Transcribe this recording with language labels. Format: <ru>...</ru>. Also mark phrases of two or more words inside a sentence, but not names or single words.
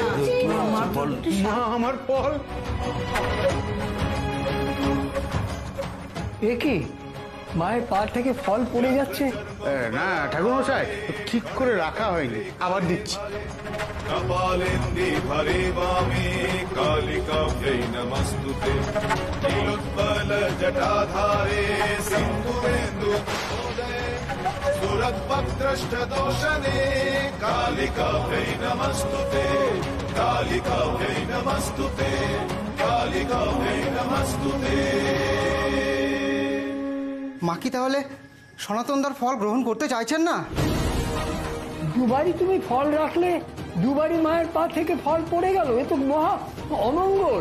<bn>মা, আমার ফল। এ কি, মায়ের পা থেকে ফল পড়ে যাচ্ছে? না ঠাকুরমশাই, ঠিক করে রাখা হয়নি, আবার দিচ্ছি।</bn> <sa>कपालेन्दे भरे वामे कालिकाभ्यै नमस्तुते नीलोत्पलजटाधारे सिन्धुरेन्दुमहोदये सुरद्भक्तष्टदोषणे कालिकाभ्यै नमस्तुते कालिकाभ्यै नमस्तुते कालिकाभ्यै नमस्तुते।</sa> <bn>মা কি তাহলে সনাতনদার ফল গ্রহণ করতে চাইছেন না? দুবারই তুমি ফল রাখলে, দুবারই মায়ের পা থেকে ফল পড়ে গেল, এ তো মহা অমঙ্গল।</bn>